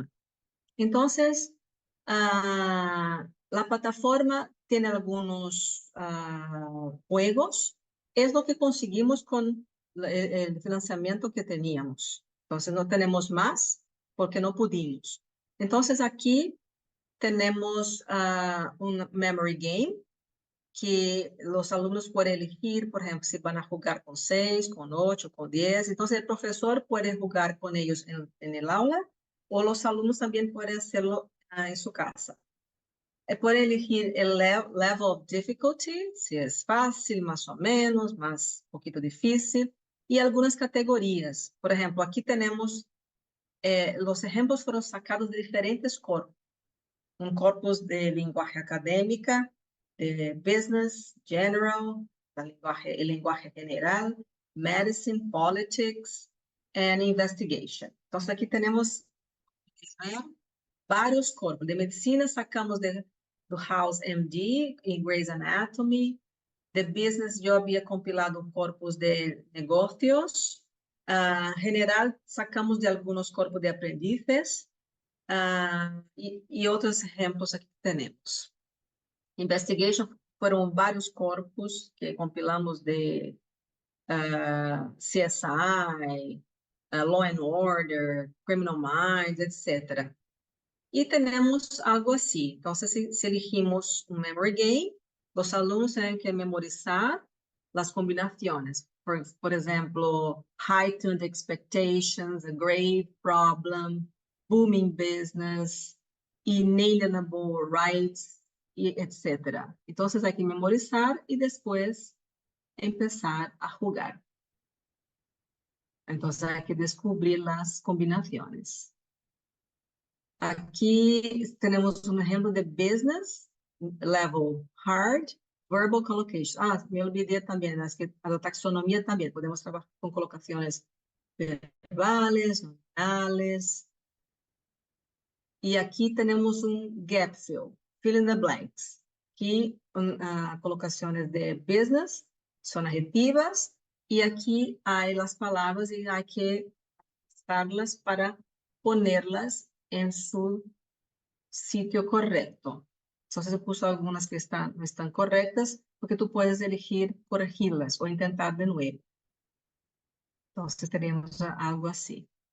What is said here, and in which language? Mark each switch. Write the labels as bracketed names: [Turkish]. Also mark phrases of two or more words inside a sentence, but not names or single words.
[Spanish] Entonces, la plataforma tiene algunos juegos. Es lo que conseguimos con el financiamiento que teníamos. Entonces, no tenemos más porque no pudimos. Entonces, aquí tenemos un [English] memory game [Spanish] que los alumnos pueden elegir, por ejemplo, si van a jugar con 6, con 8, con 10. Entonces, el profesor puede jugar con ellos en el aula o los alumnos también pueden hacerlo en su casa. Puede elegir el [English] level of difficulty, [Spanish] si es fácil, más o menos, más un poquito difícil, y algunas categorías. Por ejemplo, aquí tenemos, los ejemplos fueron sacados de diferentes corpos. Un corpus de lenguaje académica, de business, general, el lenguaje general, [English] medicine, politics, and investigation. [Spanish] Entonces, aquí tenemos vários corpos. [Portuguese] De medicina sacamos do House MD em Grey's Anatomy. [Spanish] De business yo había compilado un corpus de negocios. General sacamos de algunos corpos de aprendices. [Portuguese] E outros exemplos aqui que temos. Investigation foram vários corpos que compilamos de CSI, [English] Law and Order, [Portuguese] Criminal Minds, etc. E temos algo assim. Então, se elegimos um [English] memory game, [Portuguese] os alunos têm que memorizar as combinações. Por exemplo, [English] heightened expectations, a grave problem, booming business, inalienable rights, etc. [Spanish] Então, hay que memorizar [Portuguese] e depois [Spanish] empezar a jugar. [Portuguese] Então, [Spanish] hay que [Portuguese] descobrir as combinações. Aqui temos um exemplo de business, [English] level hard, verbal collocation. [Spanish] Me olvidé [Portuguese] também, a taxonomia também. Podemos trabalhar com colocações [Spanish] verbales, nominales. [Portuguese] E aqui temos um [English] gap fill in the blanks. [Portuguese] Aqui, colocações de business, são adjetivas, e aqui há as palavras e há que [Spanish] usarlas para ponerlas en su sitio correcto. Entonces, yo puse algunas que no están correctas, porque tú puedes elegir corregirlas o intentar de nuevo. Entonces, tenemos algo así.